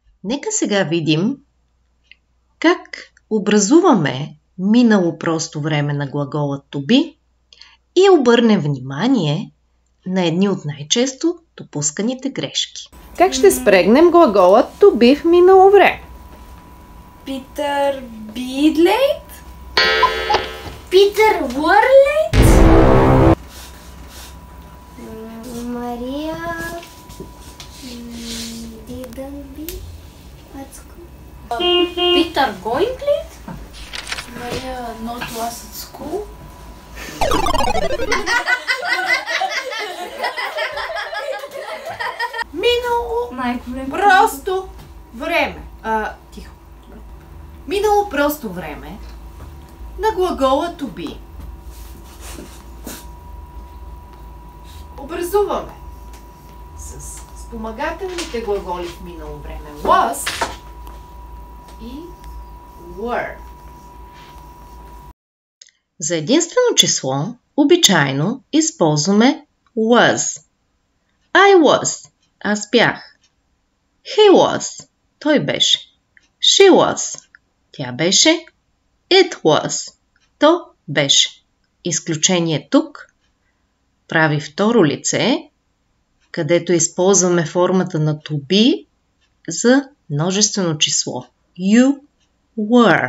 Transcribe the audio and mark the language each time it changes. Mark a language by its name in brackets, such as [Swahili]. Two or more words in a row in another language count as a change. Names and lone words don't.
[Bulgarian] Нека сега видим как образуваме минало просто време на глагола [English] to be [Bulgarian] и обърнем внимание на едни от най-често допусканите грешки. Как ще спрегнем глагола [English] to be [Bulgarian] в минало време? [English] Peter be late? Peter were late? Maria didn't be at school. Peter going late? Maria not was at school. [Bulgarian] Минало просто време. Тихо. Минало просто време на глагола [English] to be. [Bulgarian] Образуваме с спомагателните глаголи в минало време was и were. За единствено число обичайно използваме was. [English] I was. [Bulgarian] Аз бях. [English] He was. [Bulgarian] Той беше. [English] She was. [Bulgarian] Тя беше. [English] It was. [Bulgarian] То беше. Изключение тук прави второ лице, където използваме формата на [English] to be [Bulgarian] за множествено число. [English] You were.